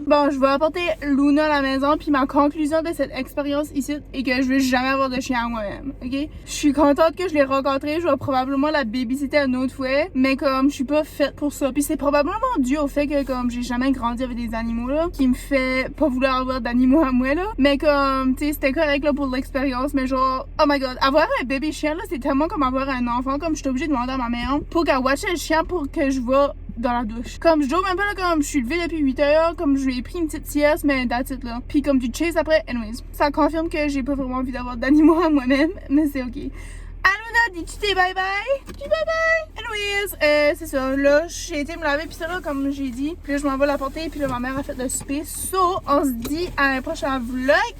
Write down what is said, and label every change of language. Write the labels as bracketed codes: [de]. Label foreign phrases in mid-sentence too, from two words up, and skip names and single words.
[fr] Bon, je vais apporter Luna à la maison, puis ma conclusion de cette expérience ici est que je veux jamais avoir de chien à moi-même, ok? Je suis contente que je l'ai rencontré, je vais probablement la babysitter une autre fois, mais comme je suis pas faite pour ça, puis c'est probablement dû au fait que comme j'ai jamais grandi avec des animaux là, qui me fait pas vouloir avoir d'animaux à moi là, mais comme, tu sais, c'était correct là pour l'expérience, mais genre, [en] oh my god, [fr] avoir un bébé chien là, c'est tellement comme avoir un enfant, comme je suis obligée de demander à ma mère pour qu'elle watche le chien pour que je vois dans la douche. Comme je dors même pas là, comme je suis levée depuis 8 heures, comme je lui ai pris une petite sieste, mais [en] that's it [fr] là. Puis comme du chase après, anyways. Ça confirme que j'ai pas vraiment envie d'avoir d'animaux à moi-même, mais c'est ok. Aluna, dis-tu tes [en] bye bye? [fr] Dis [en] bye bye! [fr] Anyways, c'est ça, là, j'ai été me laver pis ça là, comme j'ai dit. Puis là, je m'en vais la porter, puis là, ma mère a fait le souper. So, on se dit à un prochain vlog.